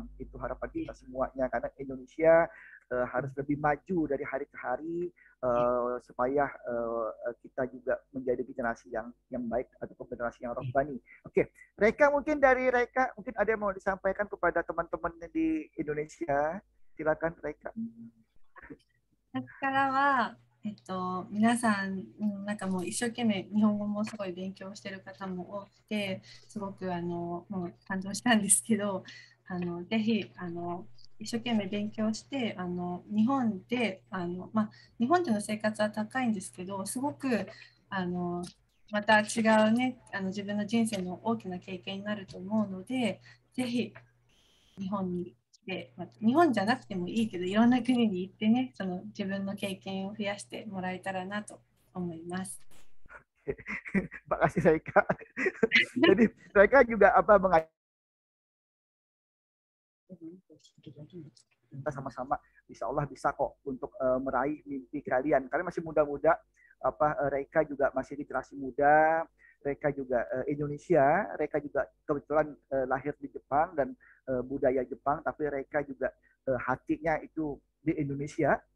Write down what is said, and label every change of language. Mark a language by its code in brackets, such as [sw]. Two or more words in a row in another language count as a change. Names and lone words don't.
[id] Itu harapan kita semuanya, karena Indonesia harus lebih maju dari hari ke hari, supaya kita juga menjadi generasi yang baik atau generasi yang rohani. Oke, Reka, mungkin dari Reka mungkin ada yang mau disampaikan kepada teman-teman di Indonesia. Silakan Reka. [ja] からは、皆さん、なんかもう一生懸命日本語もすごい勉強してる方も多くて、すごくもう感動したんですけど、ぜひ一生懸命勉強して、日本で日本での生活は高いんですけど、すごくまた違うね、自分の人生の大きな経験になると思うので、ぜひ日本に来て、日本じゃなくてもいいけど、いろんな国に行ってね、その自分の経験を増やしてもらえたらなと思います。 [id] Terima kasih Reka. Jadi Reka juga mengajak kita sama-sama, [ar] insya Allah [id] bisa kok untuk meraih mimpi kalian. Kalian masih muda-muda, Reka juga masih di generasi muda, Reka juga Indonesia, Reka juga kebetulan lahir di Jepang dan budaya Jepang, tapi Reka juga hatinya itu di Indonesia.